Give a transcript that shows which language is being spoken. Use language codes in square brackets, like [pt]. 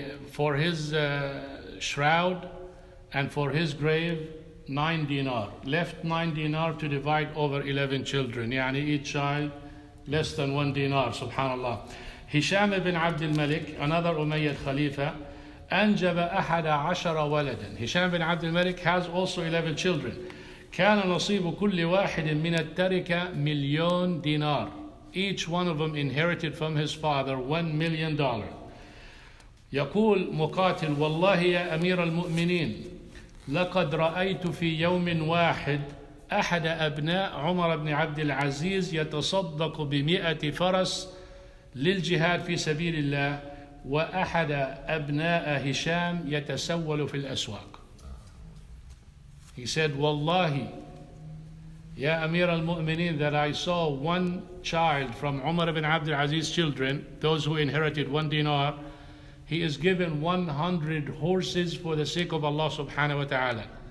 [en] For his shroud and for his grave 9 dinar. Left 9 dinar to divide over 11 children. Each child less than 1 dinar. Subhanallah. Hisham ibn Abdul Malik, another Umayyad Khalifa, [ar] أنجب 11 ولدا. [en] Hisham bin Abdul Malik has also 11 children. [ar] كان نصيب كل واحد من التركة $1,000,000 dinar. [en] Each one of them inherited from his father $1 million. [ar] يقول مقاتل والله يا أمير المؤمنين لقد رأيت في يوم واحد أحد أبناء عمر بن عبد العزيز يتصدق ب100 فرس للجهاد في سبيل الله وأحد أبناء هشام يتسول في الأسواق. [en] He said, Wallahi, Ya Amir al-Mu'mineen, that I saw one child from Umar ibn Abdul Aziz's children, those who inherited 1 dinar, he is given 100 horses for the sake of Allah subhanahu wa ta'ala.